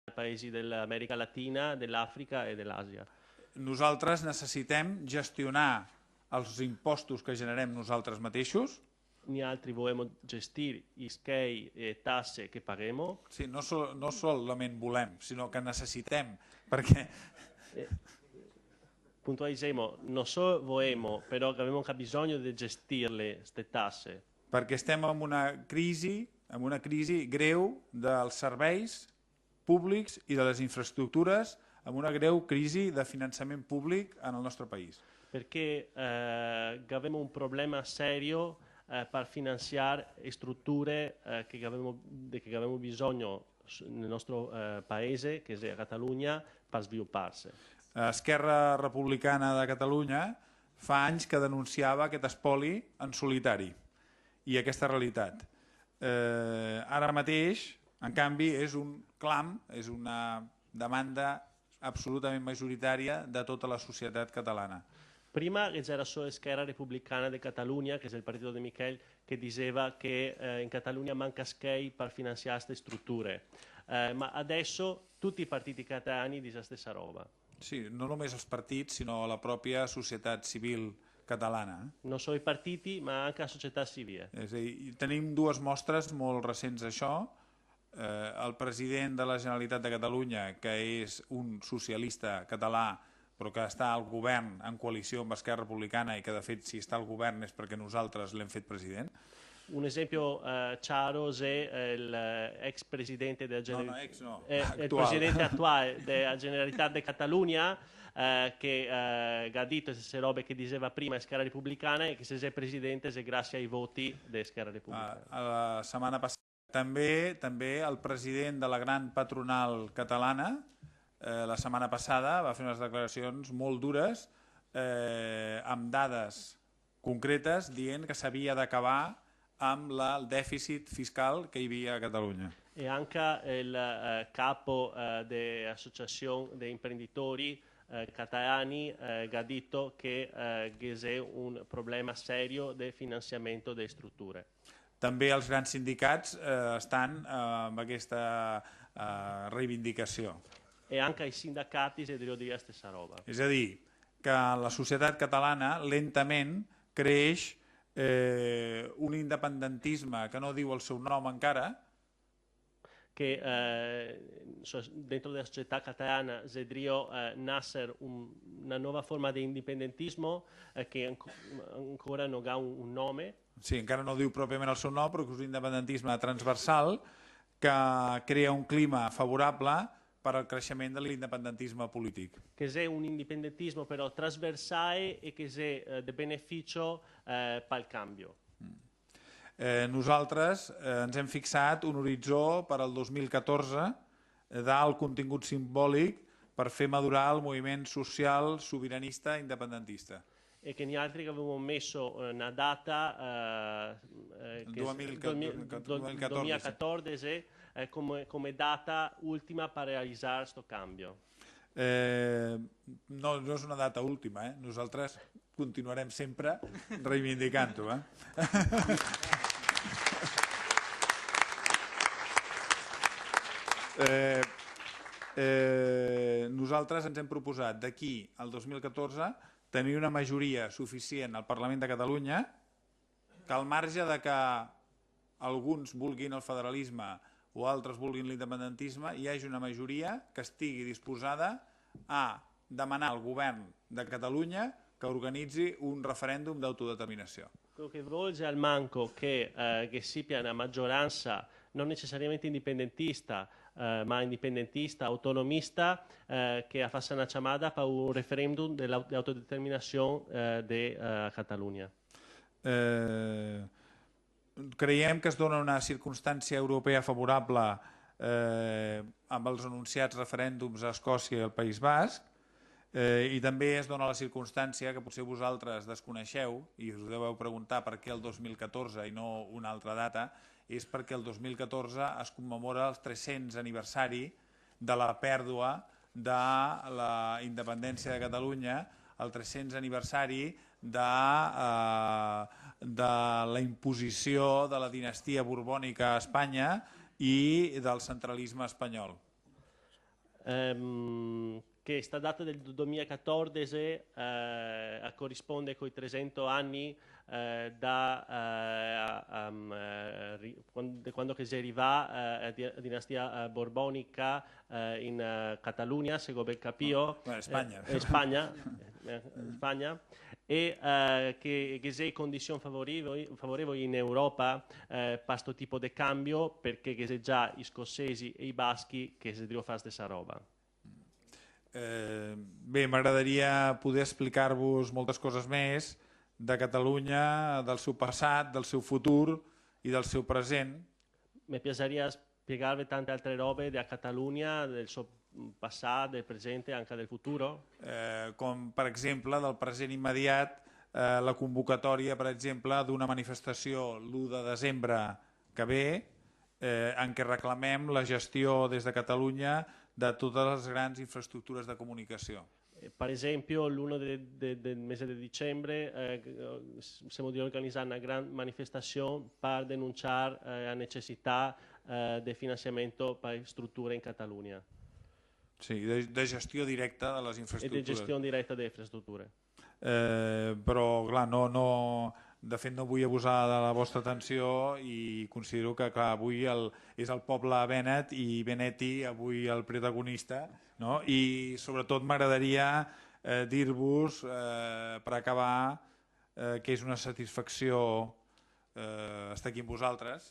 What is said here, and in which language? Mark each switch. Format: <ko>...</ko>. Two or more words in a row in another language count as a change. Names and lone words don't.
<it>paesi dell'America Latina, dell'Àfrica e dell'Àsia.</it> <ca>Nosaltres necessitem gestionar els impostos que generem nosaltres mateixos.</ca> <it>Ni altri volem gestire i SCEI e tasse che paghemo.</it> <ca>Sí, no solament volem, sinó que necessitem, perquè...</ca> <it>Puntualizzemo, non solo volemo, però che abbiamo bisogno di gestirle queste tasse.</it> <ca>Perquè estem en una crisi greu dels serveis públics i de les infraestructures, amb una greu crisi de finançament públic en el nostre país.</ca> <it>Perché abbiamo un problema serio per finanziare strutture che abbiamo bisogno nel nostro paese, che è Catalunya, per svilupparsi.</it> <ca>Esquerra Republicana de Catalunya fa anys que denunciava aquest espoli en solitari i aquesta realitat. Ara mateix, en canvi, és un clam, és una demanda absolutament majoritària de tota la societat catalana.</ca> <it>Prima c'era solo Esquerra Repubblicana di Catalunya, che è il partito di Michel, che diceva che in Catalunya manca SCEI per finanziare queste strutture. Ma adesso tutti i partiti catalani dicono la stessa roba.</it> <ca>Sí, no només els partits, sinó la pròpia societat civil catalana.</ca> <it>Non solo i partiti, ma anche la società civile.</it> <ca>És a dir, tenim dues mostres molt recents d'això. El president de la Generalitat de Catalunya, que és un socialista català, però que està al govern en coalició amb Esquerra Republicana i que, de fet, si està al govern és perquè nosaltres l'hem fet president.</ca> <it>Un esempio chiaro è l'ex presidente della il presidente attuale della Generalitat de Catalunya che ha detto queste robe che diceva prima Esquerra Repubblicana e che se è presidente è grazie ai voti di Esquerra Repubblicana.</it> <ca>La setmana passada també el president de la gran patronal catalana la setmana passada va fer unes declaracions molt dures amb dades concretes dient que s'havia d'acabar amb el dèficit fiscal che hi havia a Catalunya.</ca> <it>E anche il capo dell'associazione dei imprenditori catalani ha detto che c'è un problema serio del finanziamento delle strutture.</it> <ca>També els grans sindicats estan amb aquesta reivindicació.</ca> <it>E anche ai sindacati si deve dire la stessa roba.</it> <ca>És a dir, que la societat catalana lentament creix un independentisme que no diu el seu nom encara,</ca> <it>che dentro della società catalana vedrio nascere una nuova forma di indipendentismo che ancora non ha un nome.</it> <ca>Sí, encara no diu pròpiament el seu nom, però que és un independentisme transversal que crea un clima favorable per al creixement de l'independentisme polític.</ca> <it>Che è un indipendentismo però trasversale e che è di beneficio per il cambio.</it> <ca>Nosaltres ens hem fixat un horitzó per al 2014 d'alt contingut simbòlic per fer madurar el moviment social sobiranista independentista.</ca> <it>E che noi altri avevamo messo una data 2014 come data ultima per realizzare questo cambio.</it> <ca>No és una data última, nosaltres continuarem sempre reivindicant-ho. Nosaltres ens hem proposat d'aquí al 2014 tenir una majoria suficient al Parlament de Catalunya que al marge de que alguns vulguin el federalisme o altres vulguin l'independentisme, hi hagi una majoria que estigui disposada a demanar al govern de Catalunya que organizzi un referèndum d'autodeterminació.</ca> <it>Quello che volge al manco che sia una maggioranza non necessariamente indipendentista, ma indipendentista, autonomista, che faccia una chiamata per un referendum d'autodeterminazione di Catalunya.</it> <ca>Creiem que es dona una circumstància europea favorable amb els anunciats referèndums a Escòcia i al País Basc i també es dona la circumstància que potser vosaltres desconeixeu i us deveu preguntar per què el 2014 i no una altra data, és perquè el 2014 es commemora el 300 aniversari de la pèrdua de la independència de Catalunya, el 300 aniversari de la imposició de la dinastia borbònica a Espanya i del centralisme espanyol.</ca> <it>questa data del 2014 corrisponde con i 300 anni quando che si arriva la dinastia borbonica in Catalunya, se ho ben capito, Spagna. Spagna, e che c'è condizioni favorevoli in Europa per questo tipo di cambio, perché c'è già i scozzesi e i baschi che si devono fare questa roba.</it> <ca>Bé, m'agradaria poder explicar-vos moltes coses més de Catalunya, del seu passat, del seu futur i del seu present.</ca> <it>Mi piacerebbe spiegarvi tante altre robe della Catalunya, del suo passato, del presente e anche del futuro.</it> <ca>Com per exemple del present immediat, la convocatòria per exemple d'una manifestació l'1 de desembre que ve en què reclamem la gestió des de Catalunya de totes les grans infraestructures de comunicació.</ca> <it>Per esempio, l'1 del mese di dicembre siamo di organizzare una gran manifestazione per denunciare la necessità di finanziamento per strutture in Catalunya.</it> <ca>Sí, de gestió directa de les infraestructures.</ca> <it>E di gestione diretta delle infrastrutture.</it> <ca>Però, clar, de fet no vull abusar de la vostra atenció i considero que clar, avui és el poble Bennett i Benetti avui el protagonista, no? I sobretot m'agradaria dir-vos, per acabar, que és una satisfacció estar aquí amb vosaltres.</ca>